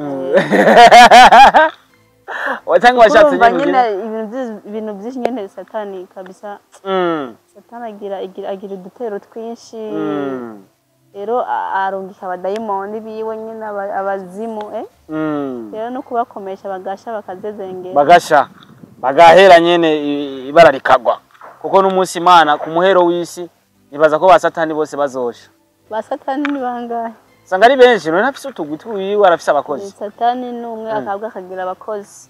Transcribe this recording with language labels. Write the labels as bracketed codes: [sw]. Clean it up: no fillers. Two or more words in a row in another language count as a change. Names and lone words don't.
[rn] Watanga washatse nyine ibintu byinshi nyene Satani kabisa. Satani agira udutero twinshi rero arungika abadayimoni biwe nyine abazimu rero no kubakomesha bagasha bakazezengera bagahera nyene ibara rikagwa kuko n'umunsi Imana ku muhero w'isi nibaza ko ba Satani bose bazosha. Ba Satani ni bangahe? Sanga ari benshi none afise utugwi twiwe arafise abakozi. Satani numwe akabwa akagira abakozi.